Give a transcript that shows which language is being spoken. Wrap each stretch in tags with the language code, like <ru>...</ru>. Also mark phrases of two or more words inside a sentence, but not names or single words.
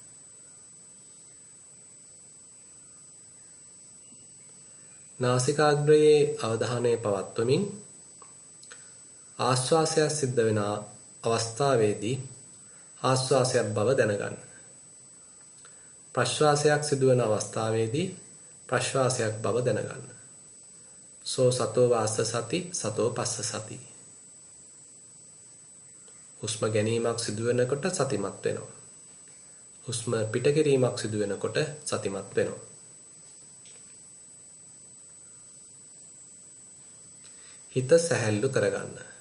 <si>නාසිකාග්‍රයේ අවධානය පවත්වමින් ආශ්වාසය සිද්ධ වෙන අවස්ථාවේදී ආශ්වාසයක් බව දැනගන්න. ප්‍රශ්වාසයක් සිදුවන අවස්ථාවේදී ප්‍රශ්වාසයක් බව දැනගන්න.</si> <pi>සෝ සතෝ වාස්ස සති සතෝ පස්ස සති.</pi> <si>හුස්ම ගැනීමක් සිදු වෙනකොට සතිමත් වෙනවා. හුස්ම පිට කිරීමක් සිදු වෙනකොට සතිමත් වෙනවා. හිත සැහැල්ලු කරගන්න.</si>